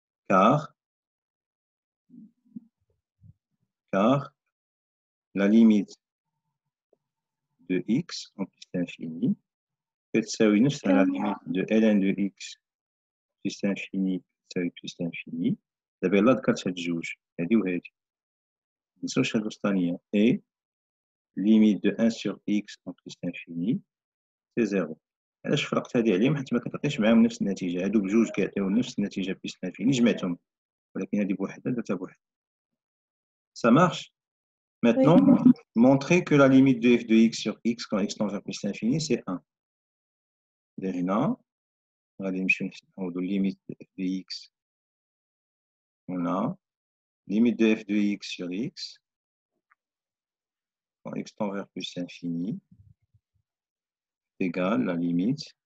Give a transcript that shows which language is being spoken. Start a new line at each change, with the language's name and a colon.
French: Car la limite de x en plus l'infini تساوي نفسها la limite de ln de x plus l'infini تساوي plus l'infini.
Arabic: دابا يلاه ذكرت هاد الجوج هادي وهادي منساوش هاد الوسطانية
French: et limite de 1 sur x en plus l'infini c'est 0.
Arabic: علاش فرقت هادي عليهم؟ حيت ما كتعطيش معاهم نفس النتيجة، هادو بجوج كيعطيو نفس النتيجة بلس
French: l'infini
Arabic: جمعتهم، ولكن هادي بوحدها درتها بوحدها.
French: Ça marche? Maintenant, montrer que la limite de f de x sur x quand x tend vers plus l'infini, c'est 1.
Arabic: هنا غادي نمشيو نحسبو limite de f de x.
French: On a limite de f de x sur x quand x tend vers plus l'infini égale la limite.